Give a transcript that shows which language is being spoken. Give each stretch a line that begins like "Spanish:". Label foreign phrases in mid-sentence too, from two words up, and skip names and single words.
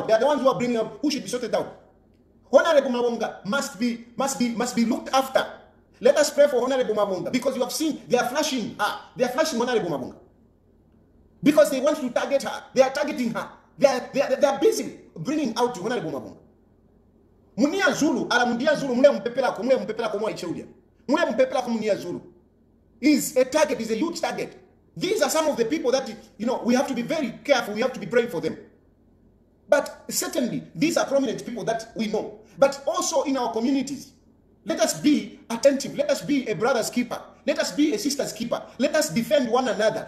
English: They are the ones who are bringing out who should be sorted out. Honorable Mawonga must be looked after. Let us pray for Honorable Mawonga, because you have seen they are flashing her. They are flashing Honorable Mawonga because they want to target her. They are targeting her. They are busy bringing out Honorable Mawonga.
Bemba: Munia Zulu, ala Mundia Zulu, mule mpepela ko mwa Chilufya. Mule mpepela ko Munia Zulu.
English: Is a target, is a huge target. These are some of the people that, you know, we have to be very careful, we have to be praying for them. But certainly, these are prominent people that we know. But also in our communities, let us be attentive. Let us be a brother's keeper. Let us be a sister's keeper. Let us defend one another.